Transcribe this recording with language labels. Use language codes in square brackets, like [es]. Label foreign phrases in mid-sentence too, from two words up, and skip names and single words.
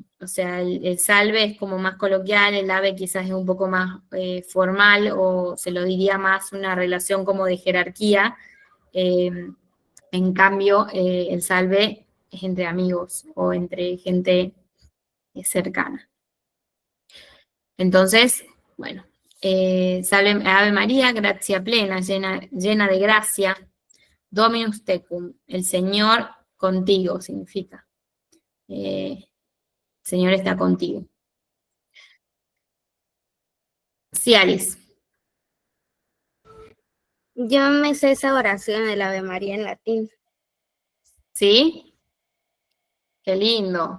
[es] O sea, el salve es como más coloquial, el ave quizás es un poco más formal, o se lo diría más una relación como de jerarquía. En cambio, el salve es entre amigos o entre gente cercana. Entonces, bueno, [la] salve Ave María, gracia plena, [es] llena de gracia, [la] Dominus tecum, [es] el Señor contigo significa. El Señor está contigo. Sí, Alice. Yo me sé esa oración del Ave María en latín. ¿Sí? Qué lindo.